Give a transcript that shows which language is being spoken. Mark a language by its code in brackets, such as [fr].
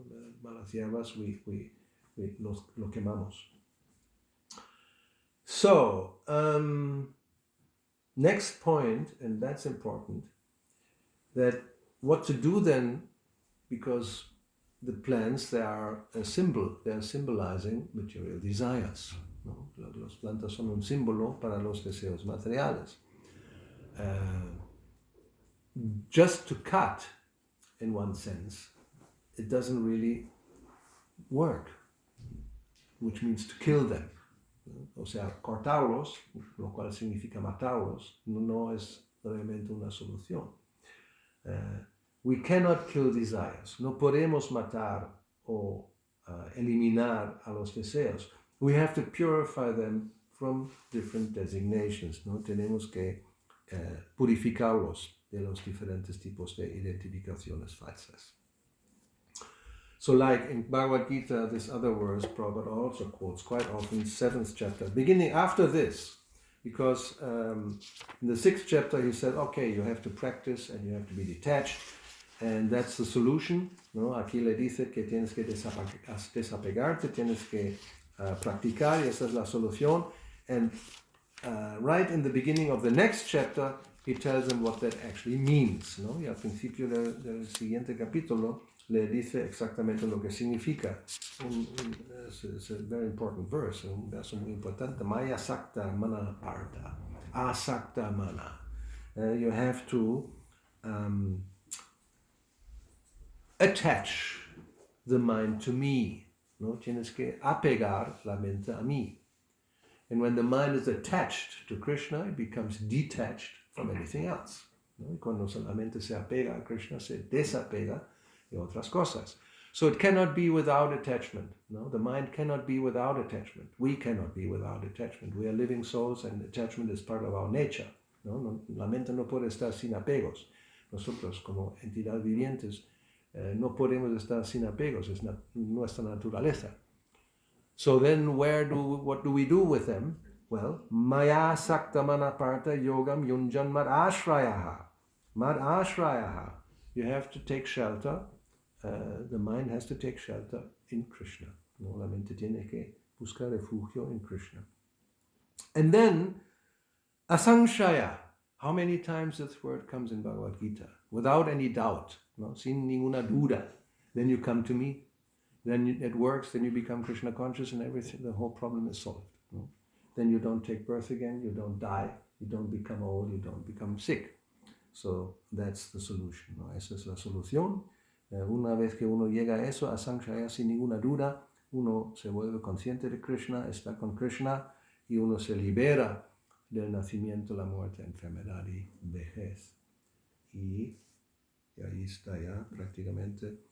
[es] Las malas hierbas, lo quemamos. [en] So, next point, and that's important, that what to do then, because the plants, they are a symbol, they are symbolizing material desires, ¿no? [es] Las plantas son un símbolo para los deseos materiales. [en] Just to cut, in one sense, it doesn't really work, which means to kill them. [es] O sea, cortarlos, lo cual significa matarlos, no es realmente una solución. [en] We cannot kill desires. [es] No podemos matar o eliminar a los deseos. [en] We have to purify them from different designations, ¿no? [es] Tenemos que purificarlos de los diferentes tipos de identificaciones falsas. [en] So like in Bhagavad Gita, this other verse, Prabhupada also quotes quite often, 7th chapter, beginning after this, because in the 6th chapter he said, okay, you have to practice and you have to be detached, and that's the solution, ¿no? [es] Aquí le dice que tienes que desapegarte, tienes que practicar, y esa es la solución. [en] And right in the beginning of the next chapter, he tells them what that actually means, ¿no? [es] Y al principio del siguiente capítulo, le dice exactamente lo que significa. [en] It's a very important verse, [es] un verso muy importante. [sa] Maya sakta mana parta, asakta mana. [en] You have to attach the mind to me, ¿no? [es] Tienes que apegar la mente a mí. [en] And when the mind is attached to Krishna, it becomes detached from anything else, ¿no? [es] Y cuando la mente se apega a Krishna, se desapega de otras cosas. [en] So it cannot be without attachment. No? The mind cannot be without attachment. We cannot be without attachment. We are living souls and attachment is part of our nature. [es] ¿No? La mente no puede estar sin apegos. Nosotros como entidades vivientes no podemos estar sin apegos. Es nuestra naturaleza. [en] So then what do we do with them? Well, [sa] maya sakta manaparta yogam yunjan mad ashrayaha. [en] Mad ashrayaha. You have to take shelter. The mind has to take shelter in Krishna. [es] No, la mente tiene que buscar refugio in Krishna. [en] And then, asangshaya. How many times this word comes in Bhagavad Gita? Without any doubt, no? [es] Sin ninguna duda. [en] Then you come to me. Then it works. Then you become Krishna conscious, and everything. The whole problem is solved. No? Then you don't take birth again. You don't die. You don't become old. You don't become sick. So that's the solution, ¿no? [es] Esa es la solución. Una vez que uno llega a eso, a Sankhya, sin ninguna duda, uno se vuelve consciente de Krishna, está con Krishna y uno se libera del nacimiento, la muerte, enfermedad y vejez. Y ahí está ya prácticamente.